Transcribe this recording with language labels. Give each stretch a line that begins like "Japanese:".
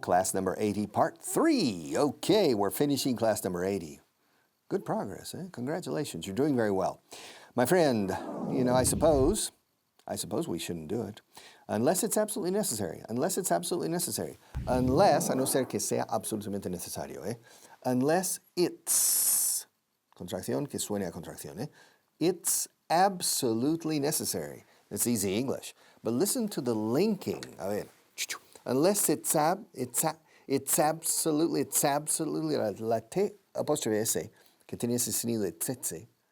English: Class number 80, part 3. Okay, we're finishing class number 80. Good progress, eh? Congratulations. You're doing very well. My friend, you know, I suppose we shouldn't do it. Unless it's absolutely necessary.
Spanish: Unless, a no ser que sea absolutamente necesario, eh?
English: Unless it's,
Spanish: contracción que suene a contracción, eh?
English: It's absolutely necessary. It's easy English. But listen to the linking.
Spanish: A ver.
English: Unless it's absolutely,
Spanish: la T apóstrofe S, que tiene ese sonido de tsetse.